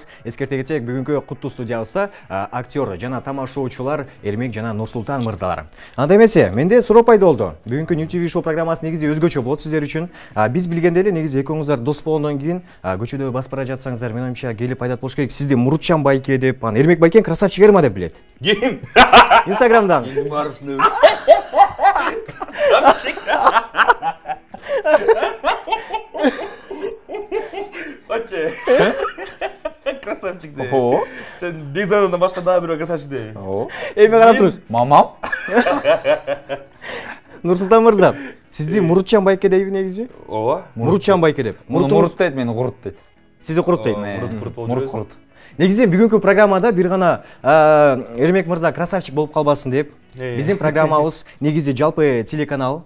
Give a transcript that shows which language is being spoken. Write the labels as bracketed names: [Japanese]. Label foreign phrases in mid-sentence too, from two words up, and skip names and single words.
[Kyrgyz] Эскерте кетсек, бүгүнкү куттуу студиябызда актер жана тамашоочулар Эрмек жана Нурсултан мырзалар. Анда эмесе, менде суроо пайда болду. Бүгүнкү New TV шоу программасы негизи өзгөчө болот сиздер үчүн. Биз билгенде эле негизи экөөңүздөр дос болгондон кийин көчөдө басып бара жатсаңыздар, мен оюмча келип айдат болуш керек. Сизди Мурутжан байке деп, Эрмек байкен красавчик Эрма деп билет. Ким? Инстаграмдан. Красавчик. Оче. Красавчик де. О. Сен Бекзададан башка дагы бирөө красавчик де. О. Эми карап туруңуз. Мамам. Нурсултан мырза, сизди Мурутчан байке дейби негизи? Ооба. Мурутчан байке деп. Мурут дейт, мени Курут дейт. Сизди Курут дейт. Мурут Курут. Негизи бүгүнкү программада бир гана Эрмек мырза красавчик болуп калбасын деп, биздин программабыз негизи жалпы телеканал.